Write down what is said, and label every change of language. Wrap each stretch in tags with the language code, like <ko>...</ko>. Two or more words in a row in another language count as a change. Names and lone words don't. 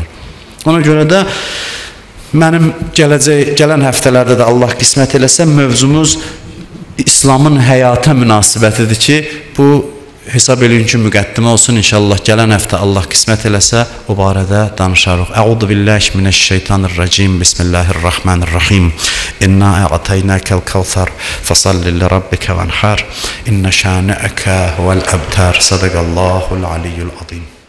<az>Ona görə də mənim gələn həftələrdə də Allah qismət eləsə, mövzumuz İslamın həyata münasibətidir ki, bu hesab eləyin ki, müqəddimə olsun. İnşallah gələn həftə Allah qismət eləsə, o barədə danışarıq.</az> <ar>أعوذ بالله من الشيطان الرجيم. بسم الله الرحمن الرحيم. إنا أعطيناك الكوثر فصل لربك وانحر. إن شانئك هو الأبتر. صدق الله العلي العظيم.</ar>